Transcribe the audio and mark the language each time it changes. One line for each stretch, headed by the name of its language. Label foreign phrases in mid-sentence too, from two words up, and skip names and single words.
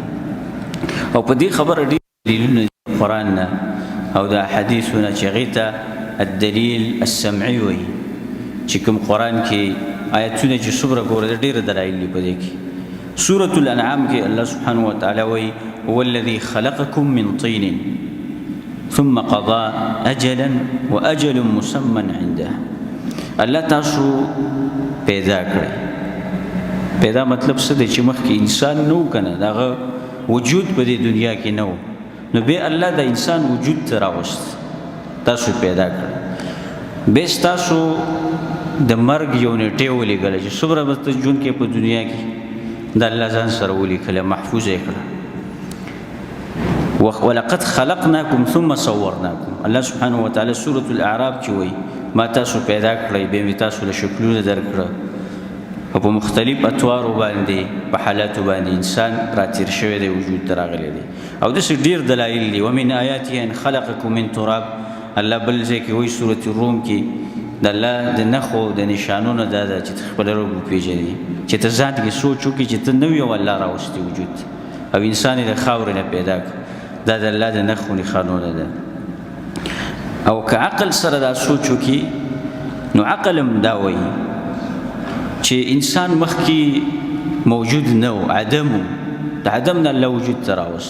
Pashto: او په دې خبره ډېر دلیلونه دي قرآن نه او د احادیثونه چې هغې ته
Arabic: الدلیل السمعي
Pashto: وایي، چې کوم قرآن کې آیتونه چې څومره ګوره ډېره دلایل دي په دې کې.
Arabic: سورة الانعام کې الله سبحانه وتعالی وایي هو الذي خلقكم من طين ثم قضى اجلا واجل مسمى عنده.
Pashto: الله تاسو پیدا کړی. پیدا مطلب څه دی؟ چې مخکې انسان نو کنه، دغه وجود په دې دنیا کې نو، نو بیا الله د انسان وجود ته راوست، تاسو پیدا کړی. بیا ستاسو د مرګ یو نیټې ولیږله چې څومره به ته ژوند کې په دنیا کې، د الله ځان سره ولیکله، محفوظ یې کړه.
Arabic: ولقد خلقناکم ثم صورناکم. الله سبحانه وتعالی
Pashto: سورة الاعراف کې وایي ما تاسو پیدا کړئ، بیا مې تاسو له شکلونه درکړه، او په مختلف اطوارو باندې، په حالاتو باندې انسان راتیر شوی دی، وجود ته راغلی دی. او داسې ډېر دلایل دي.
Arabic: ومن آیاته ان خلقکم من تراب،
Pashto: الله بل ځای کې وایي سورة الروم کې د الله د نښو د نشانونو دا ده چې ته خپل رب وپېژنې، چې ته ځان کې سوچ وکړې چې ته نه وې او الله راوستی وجود او انسان یې د خاورې نه پیدا کړ. دا د الله د نښو نښانونه ده. او که عقل سره دا سوچ وکړي نو عقل هم دا وایي چې انسان مخکې موجود نه و، عدم و، د عدم نه الله وجود ته راوست.